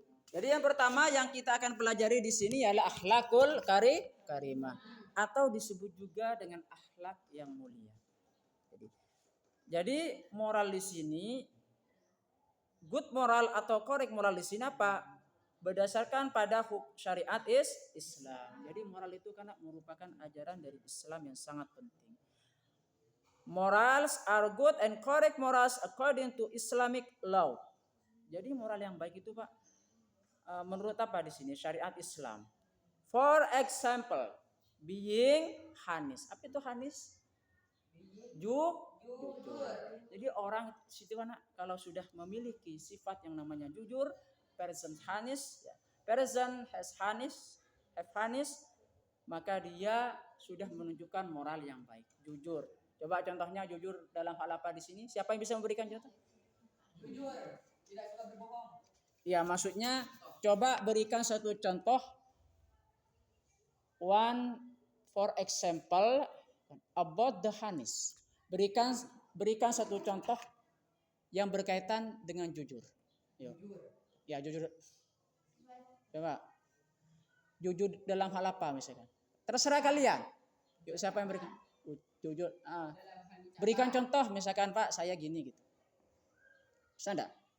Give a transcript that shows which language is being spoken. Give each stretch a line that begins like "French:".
Indonesian: Jadi yang pertama yang kita akan pelajari di sini adalah akhlakul karimah atau disebut juga dengan akhlak yang mulia. Jadi moral di sini,
English: good moral
Indonesian: atau
English: correct moral
Indonesian: di sini apa? Berdasarkan pada syariat Islam. Jadi moral itu karena merupakan ajaran dari Islam yang sangat penting.
English: Morals are good and correct morals according to Islamic law.
Indonesian: Jadi moral yang baik itu Pak, menurut apa di sini? Syariat Islam.
English: For example, being honest.
Indonesian: Apa itu honest? Jujur. Jadi orang situ kan kalau sudah memiliki sifat yang namanya jujur,
English: person honest, person have honest,
Indonesian: maka dia sudah menunjukkan moral yang baik, jujur. Coba contohnya jujur dalam hal apa di sini? Siapa yang bisa memberikan contoh? Jujur, tidak suka berbohong. Ya, maksudnya coba berikan satu contoh.
English: One for example about the honest.
Indonesian: Berikan satu contoh yang berkaitan dengan jujur. Yuk. Ya, jujur. Coba. Jujur dalam hal apa misalkan? Terserah kalian. Yuk, siapa yang berikan? Jujur. Berikan contoh misalkan Pak, saya gini gitu. Bisa enggak?